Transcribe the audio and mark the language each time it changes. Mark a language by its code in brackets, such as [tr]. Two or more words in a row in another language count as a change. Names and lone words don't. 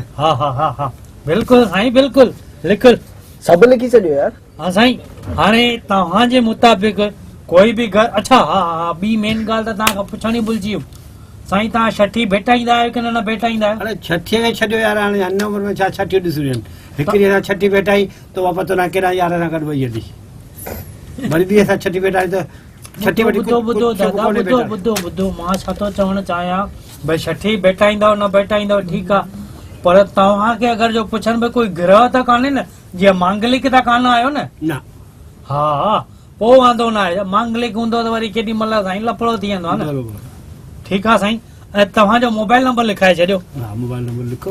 [sd] हा हा हा हा बिल्कुलु साईं बिल्कुलु लिखु सभु लिखी छॾियो यार हा साईं हाणे तव्हांजे मुताबिक़ कोई बि घर अच्छा हा हा ॿी मेन ॻाल्हि त तव्हांखां पुछण ई भुलिजी वियुमि साईं तव्हां छठी भेटाईंदा आहियो की न भेटाईंदा आहियो अरे छठीअ खे छॾियो यार हाणे हिन उमिरि में छा छठियूं ॾिसूं आहिनि हिकिड़ी असां छठी भेटाई त उहा पतो न कहिड़ा यार सां गॾु वई हली वरी बि असां छठी भेटाई त छठी ॿुधो दादा ॿुधो मां छा थो चवणु चाहियां भई छठी भेटाईंदव न भेटाईंदव ठीकु आहे पर तव्हांखे अगरि जो पुछनि भई कोई ग्रह त कान्हे न जीअं मांगलिक त कान आहियो न हा हा पोइ वांदो न आहे मांगलिक हूंदो त वरी केॾी महिल साईं लफड़ो थी वेंदो आहे न ठीकु आहे साईं ऐं तव्हांजो मोबाइल नंबर लिखाए छॾियो हा मोबाइल नंबर लिखो